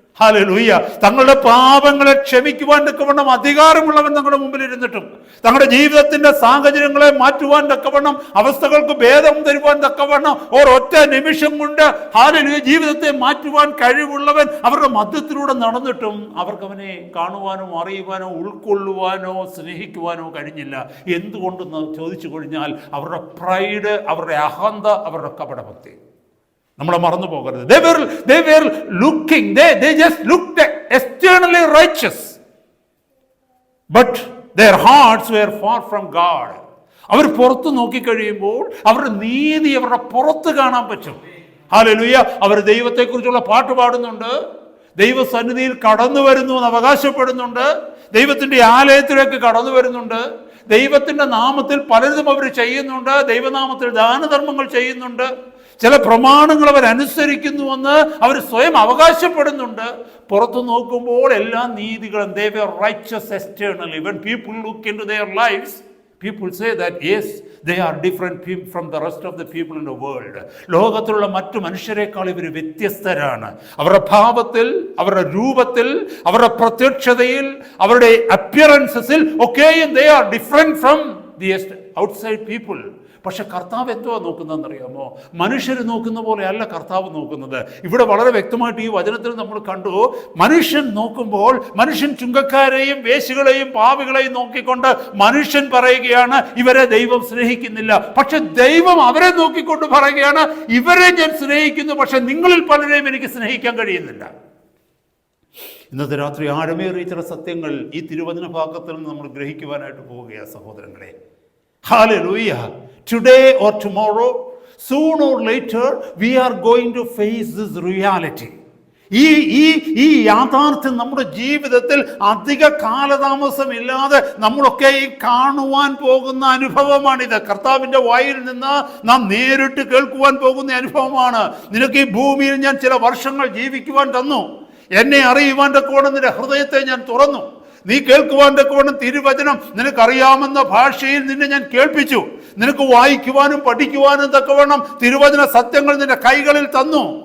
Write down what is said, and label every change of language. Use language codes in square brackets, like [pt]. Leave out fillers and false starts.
[ml] Hallelujah, തങ്ങളുടെ പാപങ്ങളെ ക്ഷമിക്കുവാൻ തക്കവണ്ണം അധികാരമുള്ളവൻ തങ്ങളുടെ മുമ്പിൽ ഇരുന്നിട്ടും, തങ്ങളുടെ ജീവിതത്തിന്റെ സാഹചര്യങ്ങളെ മാറ്റുവാൻ തക്കവണ്ണം, അവസ്ഥകൾക്ക് ഭേദം തരുവാൻ തക്കവണ്ണം ഒരൊറ്റ നിമിഷം കൊണ്ട് ഹല്ലേലൂയ ജീവിതത്തെ മാറ്റുവാൻ കഴിവുള്ളവൻ അവരുടെ മധ്യത്തിലൂടെ നടന്നിട്ടും അവർക്ക് അവനെ കാണുവാനോ അറിയുവാനോ ഉൾക്കൊള്ളുവാനോ സ്നേഹിക്കുവാനോ കഴിഞ്ഞില്ല. എന്തുകൊണ്ടെന്ന് ചോദിച്ചു കഴിഞ്ഞാൽ അവരുടെ പ്രൈഡ്, അവരുടെ അഹന്ത, അവരുടെ കപടഭക്തി. നമ്മളെ മറന്നു പോകരുത്. [en] They were looking, they just looked externally righteous, but their hearts were far from God. [ml] അവർ പുറത്ത് നോക്കിക്കഴിയുമ്പോൾ അവരുടെ നീതി അവരുടെ പുറത്ത് കാണാൻ പറ്റും. ഹല്ലേലൂയ. അവർ ദൈവത്തെക്കുറിച്ചുള്ള പാട്ട് പാടുന്നുണ്ട്, ദൈവസന്നിധിയിൽ കടന്നു വരുന്നു എന്ന് അവകാശപ്പെടുന്നുണ്ട്, ദൈവത്തിന്റെ ആലയത്തിലേക്ക് കടന്നു വരുന്നുണ്ട്, ദൈവത്തിന്റെ നാമത്തിൽ പലതും അവർ ചെയ്യുന്നുണ്ട്, ദൈവനാമത്തിൽ ദാനധർമ്മങ്ങൾ ചെയ്യുന്നുണ്ട്, ചില പ്രമാണങ്ങൾ അവരനുസരിക്കുന്നുവെന്ന് അവർ സ്വയം അവകാശപ്പെടുന്നുണ്ട്. പുറത്തു നോക്കുമ്പോൾ എല്ലാ നീതികളും [en] they were righteous externally. When people look into their lives, people say that yes, they are different from the rest of the people in the world. [ml] ലോകത്തിലുള്ള മറ്റു മനുഷ്യരെക്കാൾ ഇവർ വ്യത്യസ്തരാണ്. അവരുടെ ഭാവത്തിൽ, അവരുടെ രൂപത്തിൽ, അവരുടെ പ്രത്യക്ഷതയിൽ, അവരുടെ അപ്പിയറൻസസിൽ ഒക്കെയും [en] they are different from the outside people. [ml] പക്ഷെ കർത്താവ് എന്തുവാ നോക്കുന്നതെന്നറിയാമോ? മനുഷ്യർ നോക്കുന്ന പോലെയല്ല കർത്താവ് നോക്കുന്നത്. ഇവിടെ വളരെ വ്യക്തമായിട്ട് ഈ വചനത്തിൽ നമ്മൾ കണ്ടു, മനുഷ്യൻ നോക്കുമ്പോൾ മനുഷ്യൻ ചുങ്കക്കാരെയും വേശ്യകളെയും പാപികളെയും നോക്കിക്കൊണ്ട് മനുഷ്യൻ പറയുകയാണ് ഇവരെ ദൈവം സ്നേഹിക്കുന്നില്ല. പക്ഷെ ദൈവം അവരെ നോക്കിക്കൊണ്ട് പറയുകയാണ് ഇവരെ ഞാൻ സ്നേഹിക്കുന്നു, പക്ഷെ നിങ്ങളിൽ പലരെയും എനിക്ക് സ്നേഹിക്കാൻ കഴിയുന്നില്ല. ഇന്നത്തെ രാത്രി ആഴമേറിയ ചില സത്യങ്ങൾ ഈ തിരുവചന ഭാഗത്തിൽ നിന്ന് നമ്മൾ ഗ്രഹിക്കുവാനായിട്ട് പോവുകയാണ് സഹോദരങ്ങളെ. [en] Hallelujah. Today or tomorrow, sooner or later, we are going to face this reality. [ml] ഈ യാഥാർത്ഥ്യം നമ്മുടെ ജീവിതത്തിൽ അധിക കാലതാമസമില്ലാതെ നമ്മളൊക്കെ ഈ കാണുവാൻ പോകുന്ന അനുഭവമാണിത്. കർത്താവിൻ്റെ വായിൽ നിന്ന് നാം നേരിട്ട് കേൾക്കുവാൻ പോകുന്ന അനുഭവമാണ്. നിനക്ക് ഈ ഭൂമിയിൽ ഞാൻ ചില വർഷങ്ങൾ ജീവിക്കുവാൻ തന്നു, എന്നെ അറിയുവാൻ തക്കവണ്ണം നിന്റെ ഹൃദയത്തെ ഞാൻ തുറന്നു, നീ കേൾക്കുവാൻ തക്കവണ്ണം തിരുവചനം നിനക്കറിയാമെന്ന ഭാഷയിൽ നിന്നെ ഞാൻ കേൾപ്പിച്ചു, നിനക്ക് വായിക്കുവാനും പഠിക്കുവാനും തക്കവണ്ണം തിരുവചന സത്യങ്ങൾ നിന്റെ കൈകളിൽ തന്നു,